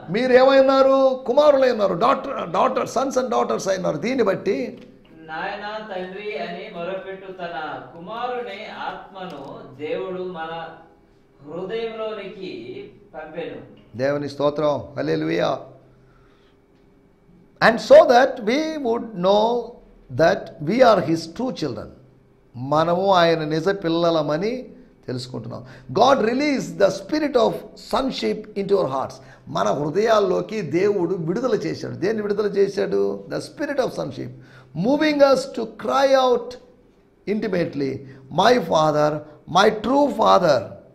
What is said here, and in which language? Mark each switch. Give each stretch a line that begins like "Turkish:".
Telugu: మీరు ఏమై ఉన్నారు? కుమారులై ఉన్నారు.
English: daughter sons and daughters
Telugu: అయినారు. దీన్ని బట్టి నాయన తండ్రి అని మొరపెట్టు తన కుమారుని ఆత్మను దేవుడు మన హృదయంలోనికి పంపెను. దేవుని స్తోత్రం, హల్లెలూయా.
English: And so that we would know that we are his true children.
Telugu: మనము ఆయన నిజ పిల్లలమని తెలుసుకుంటున్నాం.
English: God release the spirit of sonship into our hearts.
Telugu: మన హృదయాల్లోకి దేవుడు విడుదల చేశాడు. దేన్ని విడుదల చేశాడు?
English: The spirit of sonship, moving us to cry out intimately, my father, my true father.